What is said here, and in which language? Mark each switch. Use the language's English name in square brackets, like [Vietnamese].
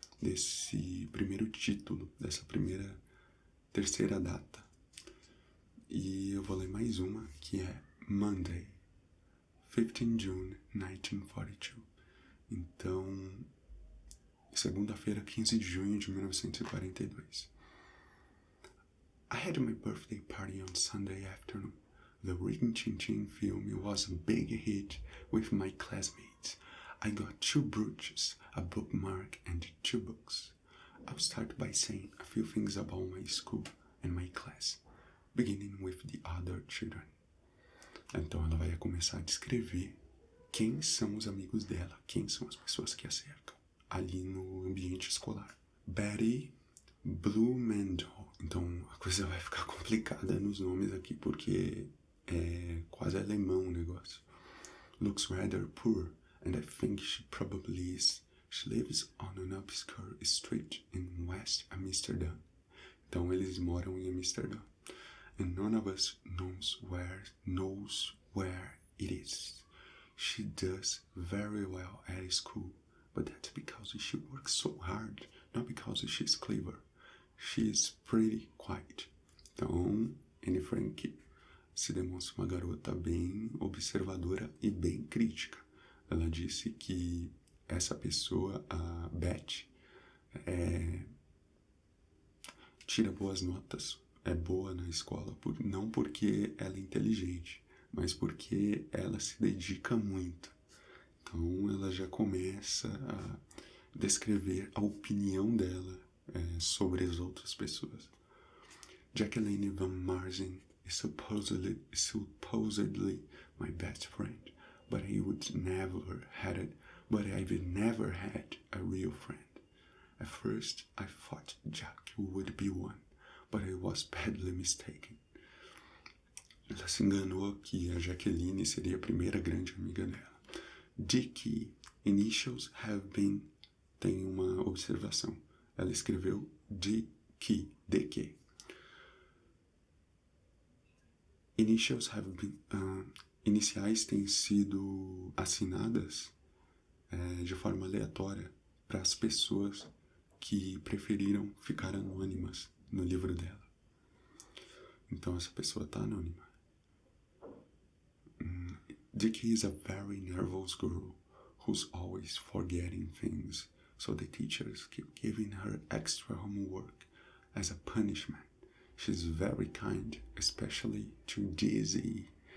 [Portuguese] desse primeiro título, dessa terceira data. E eu vou ler mais uma, que é [English] Monday, 15 June 1942. [Portuguese] Então, segunda-feira, 15 de junho de 1942. [English] I had my birthday party on Sunday afternoon. The Rin Tin Tin film was a big hit with my classmates. I got 2 brooches, a bookmark, and 2 books. I'll start by saying a few things about my school and my class, beginning with the other children. [Portuguese] Então ela vai começar a descrever quem são os amigos dela, quem são as pessoas que a cercam ali no ambiente escolar. Betty Blumenthal. Então a coisa vai ficar complicada nos nomes aqui, porque é quase alemão o negócio. [English] Looks rather poor, and I think she probably is. She lives on an obscure street in West Amsterdam. [Portuguese] Então eles moram em Amsterdã. [English] And none of us knows where it is. She does very well at school, but that's because she works so hard, not because she's clever. She's pretty quiet. [Portuguese] Então, Anne Frank se demonstra uma garota bem observadora e bem crítica. Ela disse que essa pessoa, a Beth, tira boas notas, é boa na escola, não porque ela é inteligente, mas porque ela se dedica muito. Então ela já começa a descrever a opinião dela sobre as outras pessoas. [English] Jacqueline Van Marzen is supposedly my best friend, but I've never had a real friend. At first, I thought Jack would be one, but I was badly mistaken. [Portuguese] Ela se enganou que a Jaqueline seria a primeira grande amiga dela. Dicky, [English] initials have been, [Portuguese] tem uma observação. Ela escreveu Dicky, de que. [English] Initials have been, [Portuguese] iniciais têm sido assinadas de forma aleatória para as pessoas que preferiram ficar anônimas no livro dela. Então essa pessoa está anônima. [English] Dicky is a very nervous girl who's always forgetting things, so the teachers keep giving her extra homework as a punishment. She's very kind, especially to Dizzy.